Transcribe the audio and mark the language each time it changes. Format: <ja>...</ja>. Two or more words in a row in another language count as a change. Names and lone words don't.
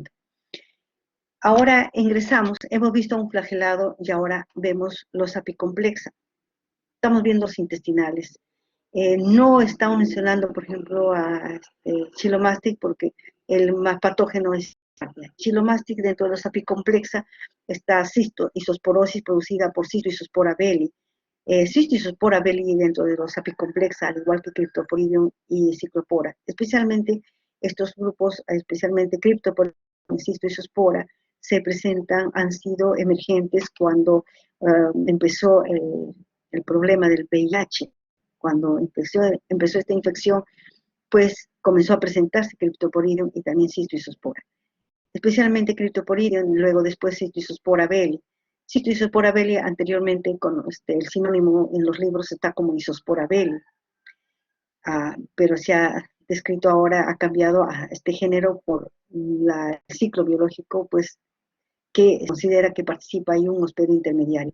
<es>Ahora ingresamos, hemos visto un flagelado y ahora vemos los apicomplexa. Estamos viendo los intestinales. No estamos mencionando, por ejemplo, a Chilomastic, porque el más patógeno es Chilomastic. Dentro de los apicomplexa está cistoisosporosis producida por Cystoisospora belli. Cystoisospora belli dentro de los apicomplexa, al igual que Cryptosporidium y Cyclopora. Especialmente estos grupos, especialmente Cryptosporidium y Cystoisospora, se presentan, han sido emergentes cuando empezó el problema del VIH. Cuando empezó esta infección, pues comenzó a presentarse Cryptoporidium y también Cystisospora. Especialmente Cryptoporidium, luego después Cystisospora belli. Cystisospora belli anteriormente, con el sinónimo en los libros está como Isospora belli, pero se ha descrito ahora, ha cambiado a este género por el ciclo biológico, pues que considera que participa ahí un hospedo intermediario.</es>